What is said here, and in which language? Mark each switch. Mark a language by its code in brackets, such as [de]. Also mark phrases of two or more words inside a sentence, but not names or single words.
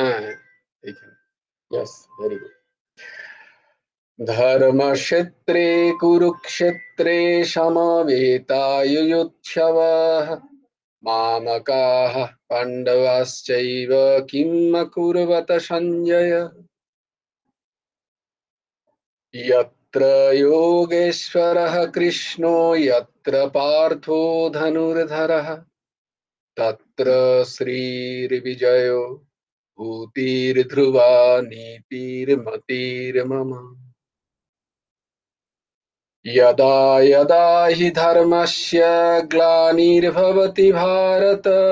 [bn] হ্যাঁ হ্যাঁ, এইখানে। [en] yes, very good. [sa] ধর্মক্ষেত্রে কুরুক্ষেত্রে সমবেতায়ুৎসবः মামকাः পাণ্ডবাশ্চৈব কিম অকুর্বত সঞ্জয় यत्र योगेश्वरः कृष्णो यत्र पार्थो धनुर्धरः तत्र श्रीर्विजयो भूतिर्ध्रुवा नीतिर्मतिर्मम यदा यदा हि धर्मस्य ग्लानिर्भवति भारत